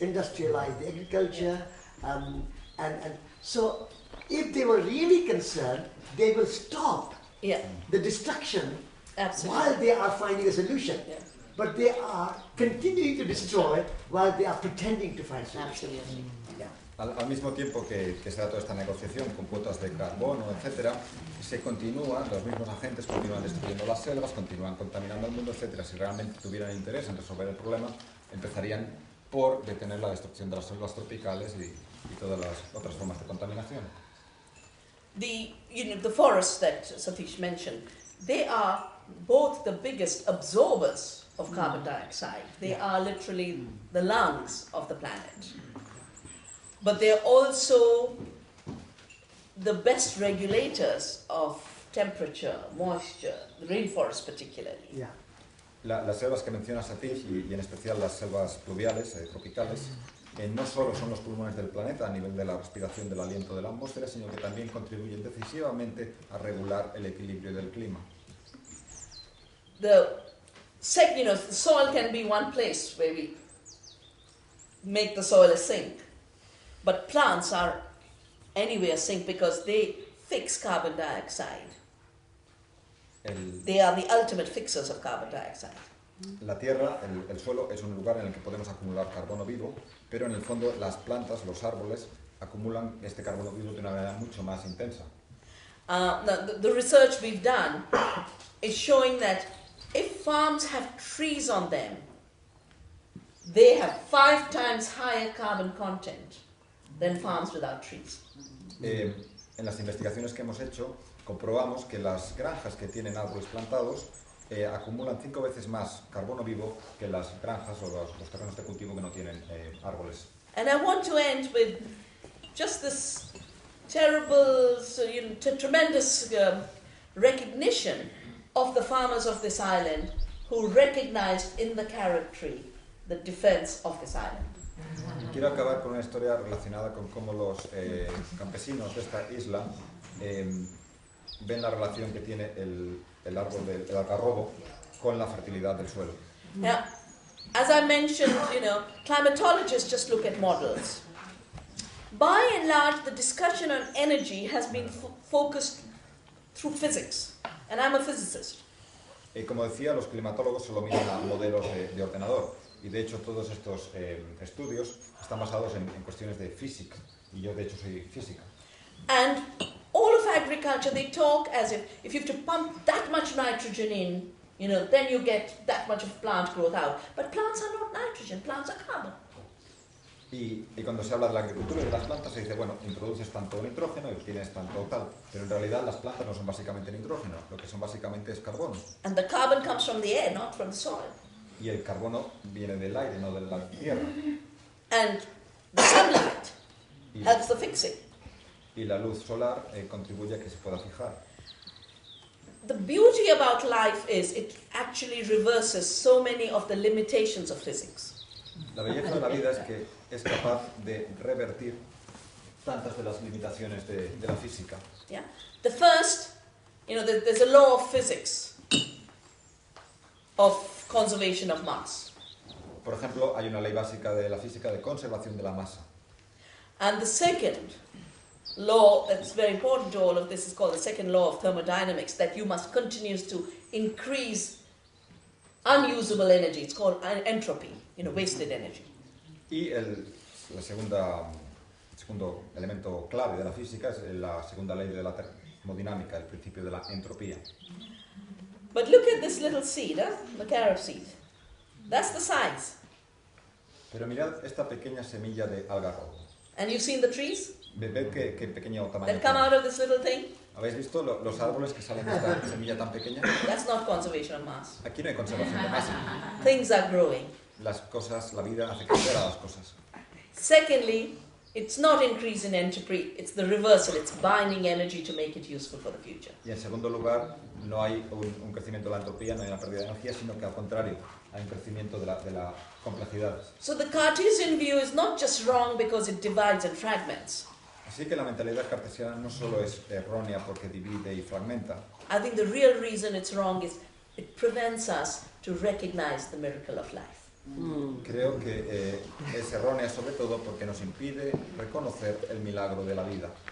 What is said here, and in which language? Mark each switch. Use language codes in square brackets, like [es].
[en] industrialize the agriculture, and so if they were really concerned, they will stop Yeah, the destruction absolutely. while they are finding a solution. Yeah. But they are continuing to destroy while they are pretending to find solutions. Absolutely. Yeah. [es] Al mismo tiempo que se da toda esta negociación con cuotas de carbono, etcétera, se continúa, los mismos agentes continúan destruyendo las selvas, continúan contaminando el mundo, etcétera. Si realmente tuvieran interés en resolver el problema, empezarían por detener la destrucción de las selvas tropicales y todas las otras formas de contaminación. [en] The forests that Satish mentioned, they are both the biggest absorbers of carbon dioxide. They are literally the lungs of the planet. But they're also the best regulators of temperature, moisture, the rainforest particularly. Yeah. [es] Las selvas que menciona Satish, y en especial las selvas pluviales, tropicales, no solo son los pulmones del planeta a nivel de la respiración del aliento de la atmósfera, sino que también contribuyen decisivamente a regular el equilibrio del clima. [en] The soil can be one place where we make the soil a sink, but plants are anywhere a sink because they fix carbon dioxide. They are the ultimate fixers of carbon dioxide. [es] La tierra, el suelo, es un lugar en el que podemos acumular carbono vivo, pero en el fondo las plantas, los árboles, acumulan este carbono vivo de una manera mucho más intensa. [en] The research we've done is showing that if farms have trees on them, they have 5 times higher carbon content than farms without trees. [es] En las investigaciones que hemos hecho, comprobamos que las granjas que tienen árboles plantados acumulan 5 veces más carbono vivo que las granjas o los terrenos de cultivo que no tienen árboles. [en] And I want to end with just this terrible, tremendous recognition of the farmers of this island who recognized in the carrot tree the defense of this island. [es] Quiero acabar con una historia relacionada con cómo los campesinos de esta isla ven la relación que tiene el árbol del algarrobo con la fertilidad del suelo. [en] Now, as I mentioned, climatologists just look at models. By and large, the discussion on energy has been focused through physics, and I'm a physicist. [es] Como decía, los climatólogos solo miran a modelos de ordenador, y de hecho todos estos estudios están basados en cuestiones de física, y yo de hecho soy física. [en] And all of agriculture, they talk as if you have to pump that much nitrogen in, then you get that much of plant growth out. But plants are not nitrogen, plants are carbon. [es] Y cuando se habla de la agricultura y de las plantas se dice, bueno, introduces tanto nitrógeno y tienes tanto tal, pero en realidad las plantas no son básicamente nitrógeno, lo que son básicamente es carbono. [en] And the carbon comes from the air, not from the soil. [es] Y el carbono viene del aire, no de la tierra. [en] And the sunlight [es] Y, [en] helps the fixing. [es] y la luz solar contribuye a que se pueda fijar. [en] The beauty about life is it actually reverses so many of the limitations of physics. [es] La belleza de la vida es que es capaz de revertir tantas de las limitaciones de la física. [en] Yeah. The first, there's a law of physics of conservation of mass. [es] Por ejemplo, hay una ley básica de la física de conservación de la masa. [en] And the second law that's very important to all of this is called the second law of thermodynamics, that you must continue to increase unusable energy. It's called entropy, wasted energy. [es] Y el segundo elemento clave de la física es la segunda ley de la termodinámica, el principio de la entropía. [en] But look at this little seed, the carob seed. That's the size. [es] Pero mirad esta pequeña semilla de algarrobo. [en] And you've seen the trees [es] ¿Ved qué pequeño tamaño [en] that come [es] tiene? [en] out of this little thing? [es] ¿Habéis visto los árboles que salen de esta semilla tan pequeña? [en] That's not conservation of mass. [es] Aquí no hay conservación de masa. [en] Things are growing. [es] Las cosas, la vida hace crecer a las cosas. [en] Secondly, it's not increase in entropy, it's the reversal. It's binding energy to make it useful for the future. [es] Y en segundo lugar, no hay un crecimiento de la entropía, no hay una pérdida de energía, sino que al contrario, hay un crecimiento de la complejidad. [en] So the Cartesian view is not just wrong because it divides and fragments. [es] Así que la mentalidad cartesiana no solo es errónea porque divide y fragmenta. [en] I think the real reason it's wrong is it prevents us to recognize the miracle of life. [es] Creo que es errónea sobre todo porque nos impide reconocer el milagro de la vida.